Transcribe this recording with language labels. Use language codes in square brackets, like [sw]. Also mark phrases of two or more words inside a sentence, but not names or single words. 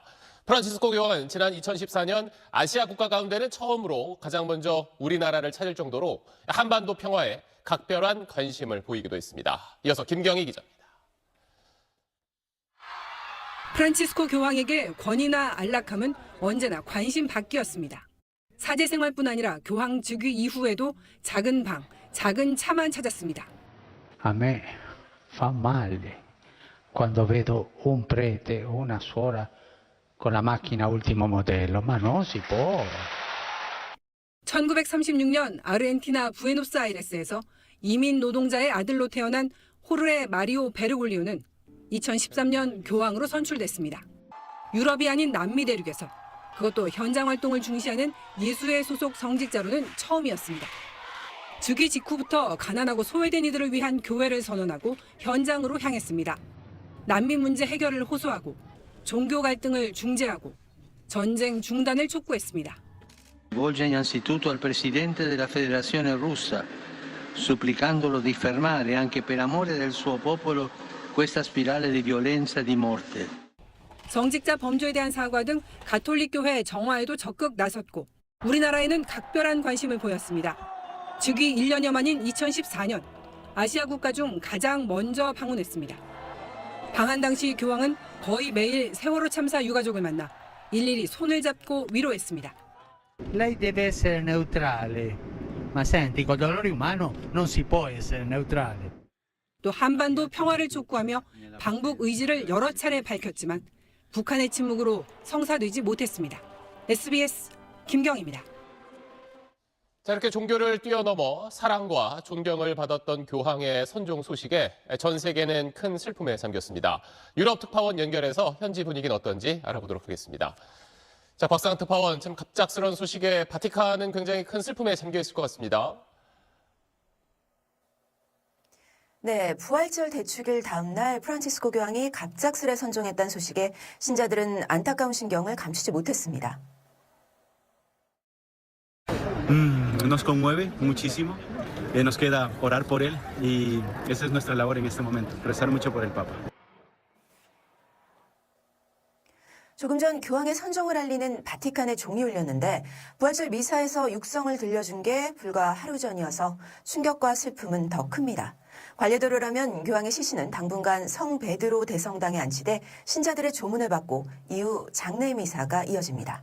[ko] 프란치스코 교황은 지난 2014년 아시아 국가 가운데는 처음으로 가장 먼저 우리나라를 찾을 정도로 한반도 평화에 각별한 관심을 보이기도 했습니다. 이어서 김경희 기자입니다. 프란치스코 교황에게 권위나 안락함은 언제나 관심 밖이었습니다. 사제생활뿐 아니라 교황 즉위 이후에도 작은 방, 작은 차만 찾았습니다. [it] A me fa male quando vedo un prete o una suora con la macchina ultimo modello, ma non si può. [ko] 1936년 아르헨티나 부에노스아이레스에서 이민 노동자의 아들로 태어난 호르헤 마리오 베르골리오는 2013년 교황으로 선출됐습니다. 유럽이 아닌 남미 대륙에서 그것도 현장 활동을 중시하는 예수회 소속 성직자로는 처음이었습니다. 즉위 직후부터 가난하고 소외된 이들을 위한 교회를 선언하고 현장으로 향했습니다. 난민 문제 해결을 호소하고 종교 갈등을 중재하고 전쟁 중단을 촉구했습니다. [it] Rivolge innanzitutto al presidente della Federazione Russa, supplicandolo di fermare anche per amore del suo popolo questa spirale di violenza e di morte. [ko] 성직자 범죄에 대한 사과 등 가톨릭 교회 정화에도 적극 나섰고 우리나라에는 각별한 관심을 보였습니다. 즉위 1년여 만인 2014년 아시아 국가 중 가장 먼저 방문했습니다. 방한 당시 교황은 거의 매일 세월호 참사 유가족을 만나 일일이 손을 잡고 위로했습니다. [it] Lei deve essere neutrale, ma senti, col dolore umano non si può essere neutrale. [ko] 또 한반도 평화를 촉구하며 방북 의지를 여러 차례 밝혔지만 북한의 침묵으로 성사되지 못했습니다. SBS 김경희입니다. 자, 이렇게 종교를 뛰어넘어 사랑과 존경을 받았던 교황의 선종 소식에 전 세계는 큰 슬픔에 잠겼습니다. 유럽 특파원 연결해서 현지 분위기는 어떤지 알아보도록 하겠습니다. 자, 곽상 특파원, 참 갑작스러운 소식에 바티칸은 굉장히 큰 슬픔에 잠겨 있을 것 같습니다. 네, 부활절 대축일 다음 날 프란치스코 교황이 갑작스레 선종했다는 소식에 신자들은 안타까운 심경을 감추지 못했습니다. [es] Nos conmueve muchísimo. Nos queda orar por él y esa es nuestra labor en este momento, rezar mucho por el Papa. [ko] 조금 전 교황의 선종을 알리는 바티칸의 종이 울렸는데 부활절 미사에서 육성을 들려준 게 불과 하루 전이어서 충격과 슬픔은 더 큽니다. 관례대로라면 교황의 시신은 당분간 성 베드로 대성당에 안치돼 신자들의 조문을 받고 이후 장례 미사가 이어집니다.